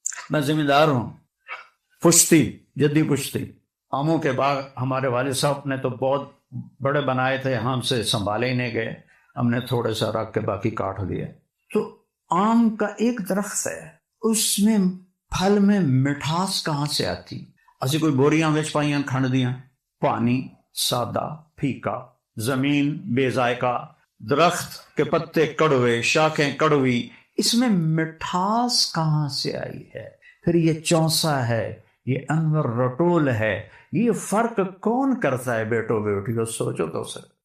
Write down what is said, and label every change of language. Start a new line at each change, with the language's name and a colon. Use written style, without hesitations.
Urdu: میں ذمہ دار ہوں، پشتی جدی پشتی. آموں کے باغ ہمارے والد صاحب نے تو بہت بڑے بنائے تھے، ہم سے سنبھالے ہی نہیں گئے، ہم نے تھوڑے سا رکھ کے باقی کاٹ دیے. تو آم کا ایک درخت ہے، اس میں پھل میں مٹھاس کہاں سے آتی.
Punjabi: اسی کوئی بوریاں وچ پائیاں کھنڈ دیاں.
Urdu: پانی سادہ پھیکا، زمین بے ذائقہ، درخت کے پتے کڑوے، شاخیں کڑوی، اس میں مٹھاس کہاں سے آئی ہے. پھر یہ چونسا ہے، یہ انور رٹول ہے. یہ فرق کون کرتا ہے بیٹو بیٹیو؟ سوچو تو سر.